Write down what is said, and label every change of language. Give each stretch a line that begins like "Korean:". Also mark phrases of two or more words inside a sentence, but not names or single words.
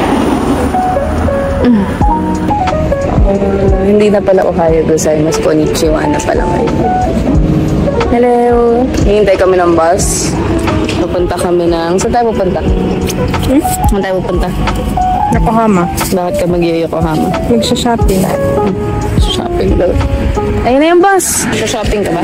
Filipino: Hindi na pala
Japanese: おはようございます.
Filipino: Konnichiwa na pala ngayon. Hello. Hihintay kami ng bus. Pupunta kami ng... Saan tayo pupunta? Saan tayo pupunta? Yokohama. Bakit ka mag-Yokohama? Magsha-shopping. Shopping daw. Ayun na yung bus. Shopping ka ba?